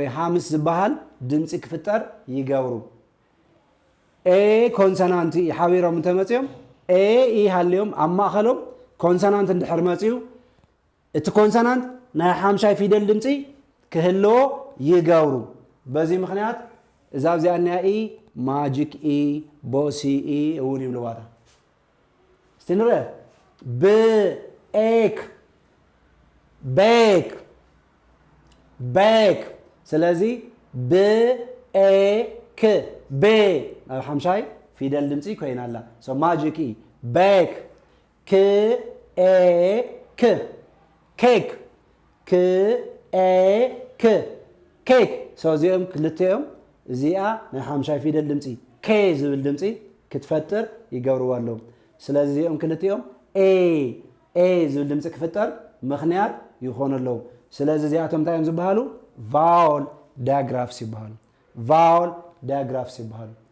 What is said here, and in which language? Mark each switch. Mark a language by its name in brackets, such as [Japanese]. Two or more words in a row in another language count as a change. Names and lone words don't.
[Tigrinya] ሓምስ ዝበሃል ድምፂ ክፍጠር ይገብሩ [English] A consonant E [Tigrinya] ሓቢሮም እንተመፅኦም ኤ ኢ ሃልዮም ኣብ ማእኸሎም ኮንሶናንት እንድሕር መፅኡ እቲ ኮንሶናንት ናይ ሓምሻይ ፊደል ድምፂ ክህልዎ ይገብሩ በዚ ምክንያት እዛ ኣብዚኣ እኒኣ [English] E magic E bossy E [Tigrinya] እውን ይብልዋታ እስቲ ንሪአ [English] bake bake bake [Tigrinya] ስለዚ ብኤክ ቤ ናብ ሓምሻይ ፊደል ድምፂ ኮይና ኣላ [English] so magic E bake cake cake cake cake [Tigrinya] ሰው እዚኦም ክልቲኦም እዚኣ ናይ ሓምሻይ ፊደል ድምፂ ኬ ዝብል ድምፂ ክትፈጥር ይገብርዎ ኣለዉ ስለዚ እዚኦም ክልቲኦም ኤ ዝብል ድምፂ ክፍጠር ምክንያት ይኾኑ ኣለዉ ስለዚ እዚኣቶም እንታይ እዮም ዝበሃሉ [English] vowel diagraphs [Tigrinya] ይበሃሉ [English] vowel diagraphs [Tigrinya] ይበሃሉ